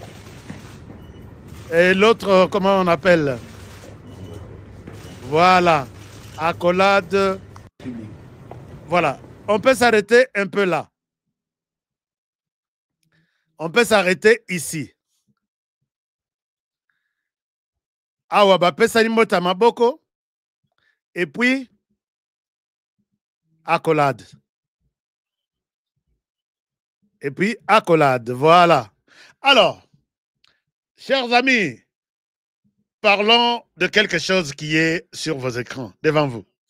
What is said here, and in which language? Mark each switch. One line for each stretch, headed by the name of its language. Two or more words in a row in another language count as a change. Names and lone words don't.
French: Et l'autre, comment on appelle? Voilà. Accolade. Voilà. On peut s'arrêter un peu là. On peut s'arrêter ici.
Lingala: Awa ba pesa mota maboko.
French: Et puis, accolade. Et puis, accolade. Voilà. Alors, chers amis, parlons de quelque chose qui est sur vos écrans, devant vous.